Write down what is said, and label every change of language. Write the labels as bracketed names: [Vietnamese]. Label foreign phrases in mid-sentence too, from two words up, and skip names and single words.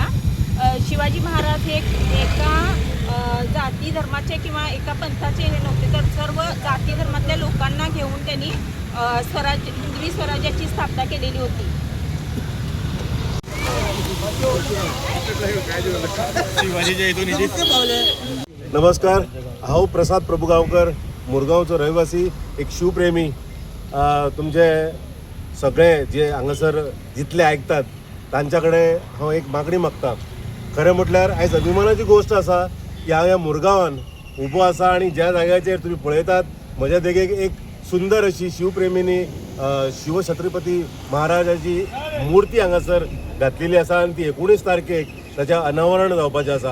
[Marathi] शिवाजी महाराज हे एका जाती धर्माचे किंवा एका पंथाचे हे नव्हते, तर सर्व जाती धर्मातल्या लोकांना घेऊन त्यांनी हिंदवी स्वराज्याची स्थापना केलेली होती. [Konkani] नमस्कार, हांव प्रसाद प्रभुगांवकर, मुरगांवचो रहिवासी, एक शिवप्रेमी. तुमचे सगळे जे हांगासर जितले आयकतात तांच्या कडेन हांव एक मागणी मागता. खरें म्हटल्यार आयज अभिमानाची गोश्ट आसा की हांव ह्या मुरगांवान उबो आसा आनी ज्या जाग्याचेर तुमी पळयतात म्हज्या देगेक एक सुंदर अशी शिवप्रेमींनी शिवछत्रपती महाराजाची मुर्ती हांगासर घातलेली आसा आनी ती 19 तारखेक ताचें अनावरण जावपाचें आसा.